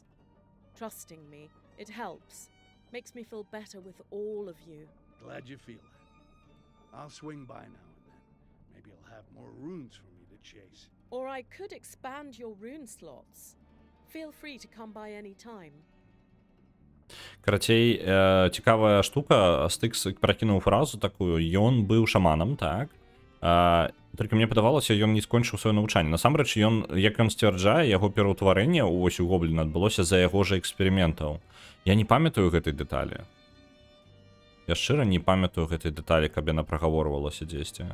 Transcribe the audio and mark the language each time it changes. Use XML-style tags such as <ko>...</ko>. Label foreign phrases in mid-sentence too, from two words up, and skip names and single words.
<en>Trusting me, it helps. Makes me feel better with all of you. Glad you feel that. I'll swing by now and then. Maybe I'll have more runes for me to chase. Or I could expand your rune slots. Feel free to come by any time.</en> <be>Карацей, цікавая штука, Styx пракінуў фразу такую, ён быў шаманам, так? Толькі мне падавалася, ён не скончыў сваё навучанне. Насамрэч, як ён сцвярджае, яго пераўтварэнне ў гобліна адбылося за яго ж эксперыментаў. Я не памятаю гэтай дэталі. Я шчыра не памятаю гэтай дэталі, каб яна прагаворвалася дзесьці.</be>